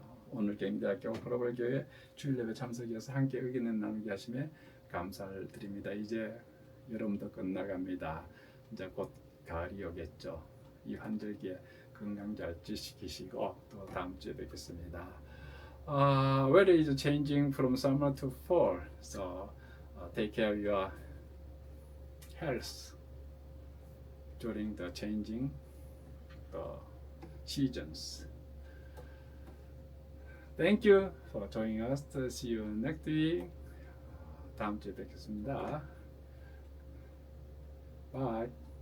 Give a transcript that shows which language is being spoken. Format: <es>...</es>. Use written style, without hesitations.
<ko>오늘 경희대학교 글로벌 교회 주일 예배 참석해서 함께 의견을 나누게 하심에 감사를 드립니다. 이제 여름도 끝나갑니다. 이제 곧 가을이 오겠죠. 이 환절기에 건강 잘 지키시고 또 다음 주에 뵙겠습니다.</ko> <en>Weather is changing from summer to fall, so take care of your health during the changing the seasons. Thank you for joining us. See you next week.</en> <ko>다음 주에 뵙겠습니다. Bye.</ko>